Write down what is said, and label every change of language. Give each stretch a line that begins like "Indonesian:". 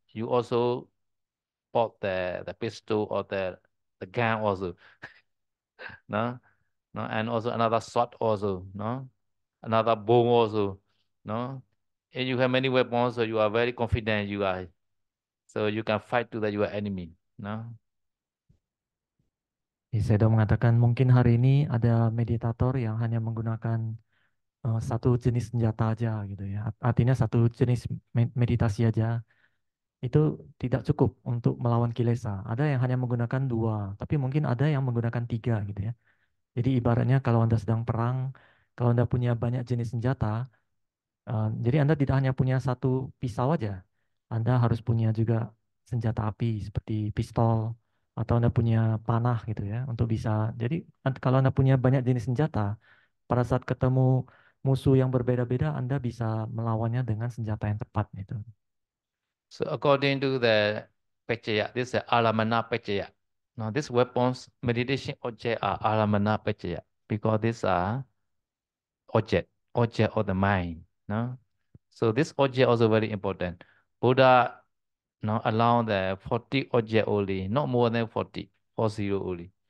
English: You also bought the pistol or the gun also, no? No, and also another sword also, no? Another bow also, no? And you have many weapons, so you are very confident you are, so you can fight to your enemy, no?
Indonesian: Sedo mengatakan mungkin hari ini ada meditator yang hanya menggunakan satu jenis senjata aja gitu ya. Artinya satu jenis meditasi aja itu tidak cukup untuk melawan kilesa. Ada yang hanya menggunakan 2, tapi mungkin ada yang menggunakan 3 gitu ya. Jadi ibaratnya kalau Anda sedang perang, kalau Anda punya banyak jenis senjata, jadi Anda tidak hanya punya satu pisau aja, Anda harus punya juga senjata api seperti pistol, atau Anda punya panah gitu ya, untuk bisa. Jadi kalau Anda punya banyak jenis senjata, pada saat ketemu musuh yang berbeda-beda, Anda bisa melawannya dengan senjata yang tepat gitu.
English: So according to the Pechaya, this is Alamana Pechaya. Now these weapons, meditation object are Alamana Pechaya because these are object of the mind. No? So this object also very important. Buddha allow the 40 object only, not more than 40, 40 only.